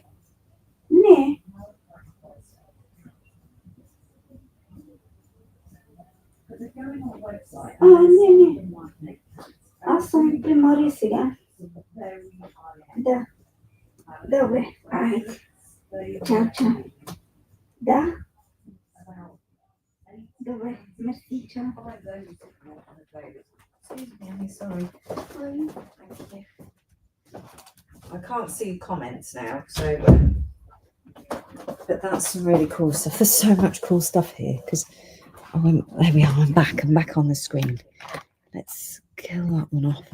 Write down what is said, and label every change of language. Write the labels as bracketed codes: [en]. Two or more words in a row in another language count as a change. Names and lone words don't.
[bg] Не. Не. Аз съм при Мари сега. Да. Добре, айде. Чао, чао. Да. Добре, мерси, чао. [en] Excuse me, sorry. Thank you. I can't see comments now, so but that's some really cool stuff. There's so much cool stuff here because there we are. I'm back on the screen. Let's kill that one off.